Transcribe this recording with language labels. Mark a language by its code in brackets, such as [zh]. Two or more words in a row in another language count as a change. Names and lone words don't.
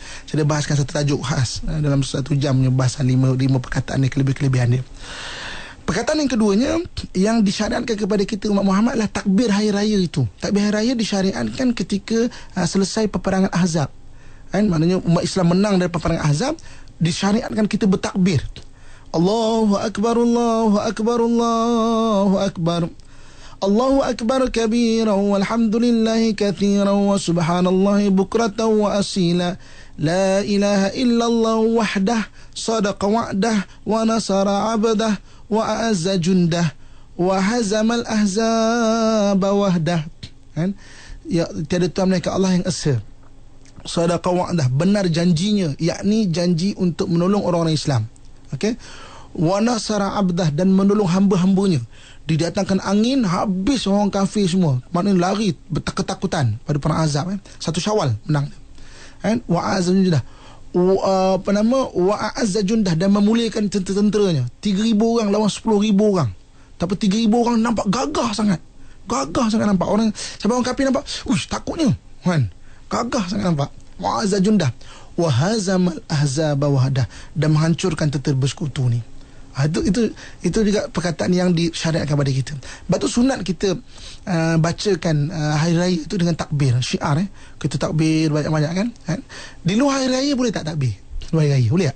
[ms] Saya bahaskan satu tajuk khas dalam 1 jam punya bahasan 5 perkataan ni, kelebihan dia. Perkataan yang keduanya yang disyariatkan kepada kita umat Muhammad adalah takbir hari raya itu. Takbir hari raya disyariatkan ketika selesai peperangan Ahzab. Kan, maknanya umat Islam menang dari peperangan Ahzab, disyariatkan kita bertakbir. [ar] الله أكبر الله أكبر الله أكبر. الله أكبر كبيرا والحمد لله كثيرا وسبحان الله بكرة وأصيلا. لا إله إلا الله وحده صدق وعده ونصر عبده وأعز جنده وهزم الأحزاب وحده. [ms] Kan, ya, tiada Tuhan melainkan Allah yang esa. [ar] صدق وعده, [ms] benar janjinya, yakni janji untuk menolong orang-orang Islam. Okey. [ar] ونصر عبده, [ms] dan menolong hamba-hambanya. Didatangkan angin, habis orang kafir semua. Maknanya lari ketakutan pada perang Ahzab. 1 Syawal menang. Kan? [ar] وأعز جنده وأعز جنده, [ms] dan memuliakan tentera-tenteranya. 3,000 orang lawan 10,000 orang. Tapi 3,000 orang nampak gagah sangat. Gagah sangat nampak. Sampai orang kafir nampak, uish, takutnya. Kan? Gagah sangat nampak. [ar] وأعز جنده وهزم الأحزاب وحده, [ms] dan menghancurkan tentera bersekutu ni. Itu juga perkataan yang disyariatkan kepada kita. Sebab tu sunat kita bacakan hari raya itu dengan takbir, syiar. Kita takbir banyak-banyak kan. Di luar hari raya boleh tak takbir? Luar hari raya boleh tak?